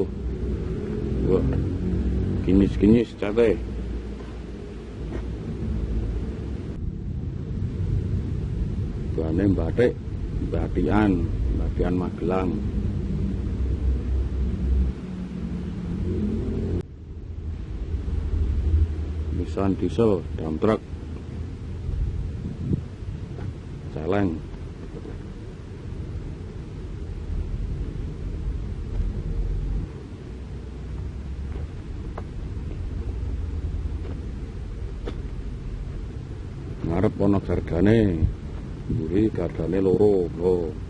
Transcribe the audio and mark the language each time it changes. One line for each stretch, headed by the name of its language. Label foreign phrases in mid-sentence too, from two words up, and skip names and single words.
Javanese: Wah, kinyis-kinyis cate. Bane batik, batian Magelang. Nissan
English: diesel dump truck
Javanese: celeng. Ngarep ana gargane, mburi gargane loro lho.